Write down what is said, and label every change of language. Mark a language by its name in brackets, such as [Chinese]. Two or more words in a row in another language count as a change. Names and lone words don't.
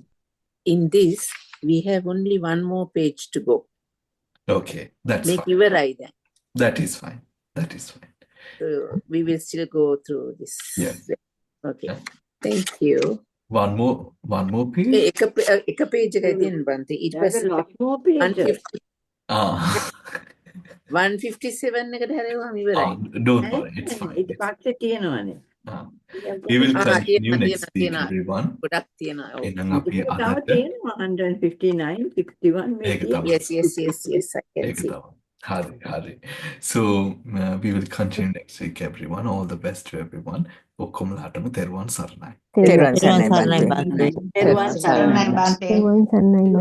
[English] in this, we have only one more page to go. okay, that's Make fine. your then. That is fine. That is fine. So we will still go through this. Yeah. Okay. Yeah. Thank you. One more page. [Sinhala] එක page එකයි තියෙන්නේ බන්ති. ඊට [English] There's a [Sinhala] පස්සේ [English] lot more pages. [Sinhala] 157 එකට හැරෙවුවාම ඉවරයි. [English] Don't worry, it's fine. [Sinhala] ඊට පස්සේ තියෙනවනේ. [English] We will continue [Sinhala] තියෙනවා, [English] next week, [Sinhala] තියෙනවා. [English] everyone. [Sinhala] ගොඩක් තියෙනවා. ඔව්. එහෙනම් අපි තව අදට තියෙනවා 159, 61 මේ ඒක තියෙනවා. තමයි. [English] Yes, I can [Sinhala] ඒක [English] see. [Sinhala] තමයි. Hari. [English] So we will continue next week, everyone. All the best to everyone. [Sinhala] ඔක්කොමලාටම තෙරුවන් සරණයි. තෙරුවන් තෙරුවන් සරණයි සරණයි බන්තේ. තෙරුවන් සරණයි. Bante. තෙරුවන් සරණයි.